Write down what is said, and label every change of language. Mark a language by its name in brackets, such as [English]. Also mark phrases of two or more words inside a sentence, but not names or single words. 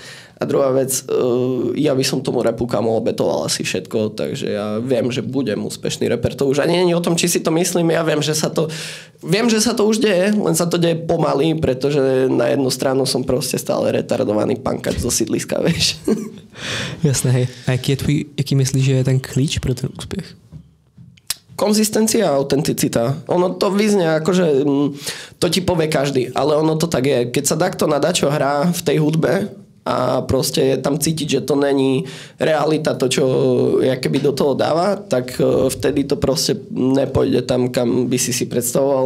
[Slovak] A druhá vec, ja by som tomu rapu kamo obetoval asi všetko, takže ja viem, že budem úspešný rapper. To už ani nie je o tom, či si to myslím, ja viem, že sa to už deje, len sa to deje pomaly, pretože na jednu stranu som proste stále retardovaný pankač zo sídliska, vieš. Jasné, hej. [Czech] A jaký myslíš, že je ten klíč pro ten úspěch? [Slovak] Konzistencia a autenticita. Ono to vyznie akože to ti povie každý, ale ono to tak je. Keď sa takto na dačo hrá v tej hudbe a proste je tam cítiť, že to není realita, to, čo keby do toho dáva, tak vtedy to proste nepôjde tam, kam by si predstavoval.